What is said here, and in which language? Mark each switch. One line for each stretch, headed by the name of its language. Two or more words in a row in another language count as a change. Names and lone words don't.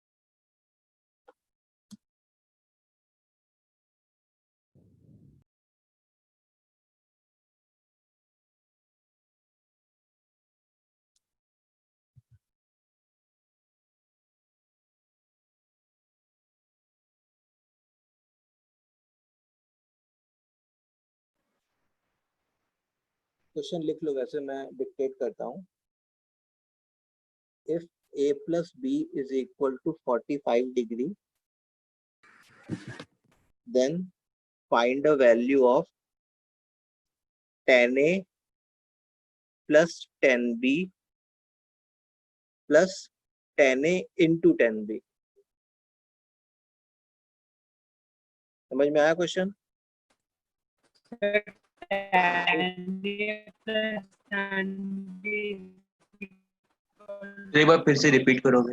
Hindi: क्वेश्चन लिख लो, वैसे मैं डिक्टेट करता हूँ।
English: इफ a plus b is equal to 45 degree, then find a value of tan a plus tan b plus tan a into tan b।
Hindi: समझ में आया क्वेश्चन? एक बार फिर से रिपीट करोगे?